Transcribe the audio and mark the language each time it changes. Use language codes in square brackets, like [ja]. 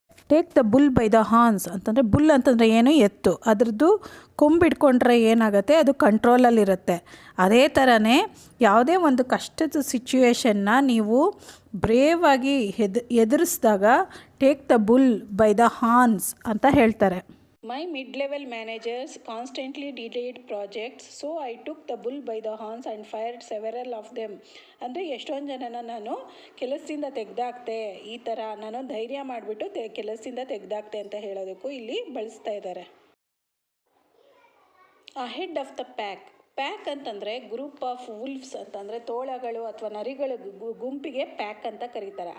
[en] take the bull by the horns [kn] ಅಂತಂದರೆ, bull ಅಂತಂದರೆ ಏನು, ಎತ್ತು, ಅದರದ್ದು ಕೊಂಬಿಡ್ಕೊಂಡ್ರೆ ಏನಾಗುತ್ತೆ, ಅದು ಕಂಟ್ರೋಲಲ್ಲಿರುತ್ತೆ. ಅದೇ ಥರನೇ ಯಾವುದೇ ಒಂದು ಕಷ್ಟದ ಸಿಚುವೇಶನ್ನ ನೀವು ಬ್ರೇವ್ ಆಗಿ ಎದುರಿಸಿದಾಗ [en] take the bull by the horns [kn] ಅಂತ ಹೇಳ್ತಾರೆ. [en] My mid-level managers constantly delayed projects, so I took the bull by the horns and fired several of them. [kn] ಅಂದರೆ ಎಷ್ಟೊಂದು ಜನನ ನಾನು ಕೆಲಸದಿಂದ ತೆಗೆದಾಕ್ತೆ, ಈ ಥರ ನಾನು ಧೈರ್ಯ ಮಾಡಿಬಿಟ್ಟು ಕೆಲಸದಿಂದ ತೆಗೆದಾಕ್ತೆ ಅಂತ ಹೇಳೋದಕ್ಕೂ ಇಲ್ಲಿ ಬಳಸ್ತಾ ಇದ್ದಾರೆ. [en] Ahead of the pack. [kn] Pack ಅಂತಂದರೆ [en] group of wolves [kn] ಅಂತಂದರೆ ತೋಳಗಳು ಅಥವಾ ನರಿಗಳು ಗುಂಪಿಗೆ ಪ್ಯಾಕ್ ಅಂತ ಕರೀತಾರೆ.